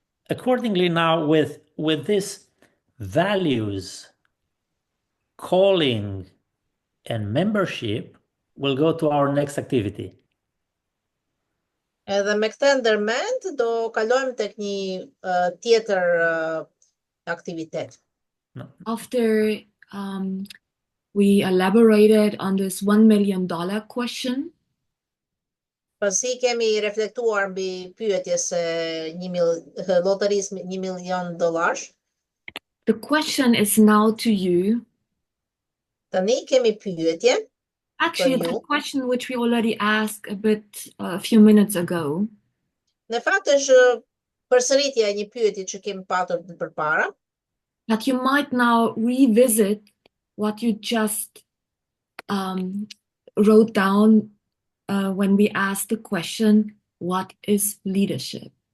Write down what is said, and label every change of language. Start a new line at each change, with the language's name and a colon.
English: Accordingly, now with this values, calling, and membership, we'll go to our next activity.
Albanian: Edhe me këtë ndërmend do kalojmë tek një tjetër aktivitet.
English: No. After we elaborated on this $1 million question,
Albanian: Pasi kemi reflektuar mbi pyetjes së loterisë $1 milion,
English: the question is now to you.
Albanian: tani kemi pyetje.
English: Actually, For it's a you. question which we already asked a few minutes ago.
Albanian: Në fakt është përsëritja e një pyetje që kemi patur përpara.
English: But you might now revisit what you just wrote down when we asked the question, what is leadership?